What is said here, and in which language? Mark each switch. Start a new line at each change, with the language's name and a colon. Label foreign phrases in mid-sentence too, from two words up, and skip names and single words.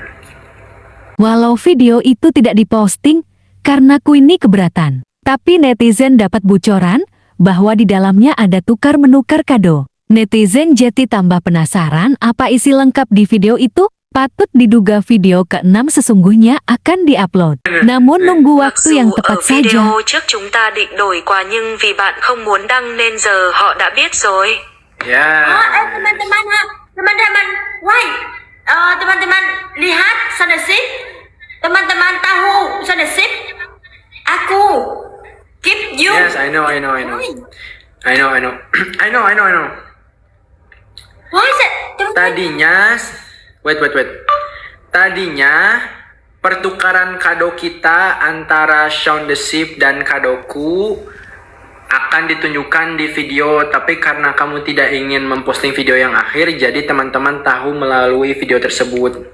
Indonesian: Walau video itu tidak diposting karena Queenie keberatan, tapi netizen dapat bocoran bahwa di dalamnya ada tukar-menukar kado. Netizen jadi tambah penasaran apa isi lengkap di video itu. Patut diduga video ke-6 sesungguhnya akan diupload. Namun nunggu
Vietnamese: Mặc
Indonesian: waktu yang
Vietnamese: dù
Indonesian: tepat
Vietnamese: ở
Indonesian: saja.
Vietnamese: video trước chúng ta định đổi quà nhưng vì bạn không muốn đăng nên giờ họ đã biết rồi.
Indonesian: Ya. Teman-teman, teman-teman, wait. Teman-teman lihat Sondership. Teman-teman tahu Sondership. Aku
English: keep you. Yes, I know. I know. I know. Why is it?
Indonesian: Tadinya, wait. Tadinya pertukaran kado kita antara Shaun the Sheep dan kadoku akan ditunjukkan di video, tapi karena kamu tidak ingin memposting video yang akhir, jadi teman-teman tahu melalui video tersebut.